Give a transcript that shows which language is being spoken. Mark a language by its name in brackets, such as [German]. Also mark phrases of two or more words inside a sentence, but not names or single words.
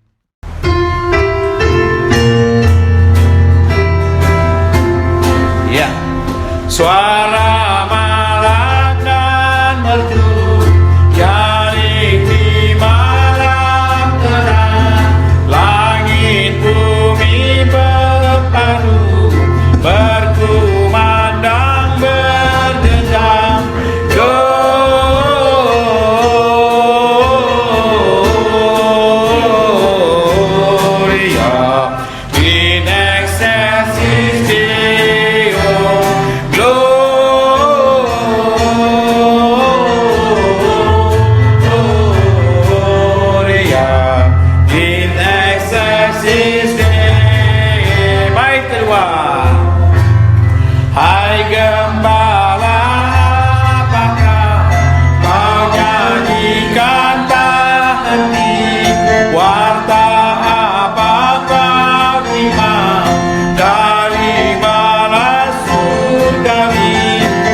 [Indonesian] Ya, suara malam dan merdu nyaring di malam terang, langit bumi berpadu, berkumandang berdendam, [Latin] Gloria in excelsis Deo, Gloria in excelsis Deo. [Indonesian] Baik, keluar. Hai gembala, apakah kau nyanyikan tak henti? Warta apa kau terima dari balas surgawi?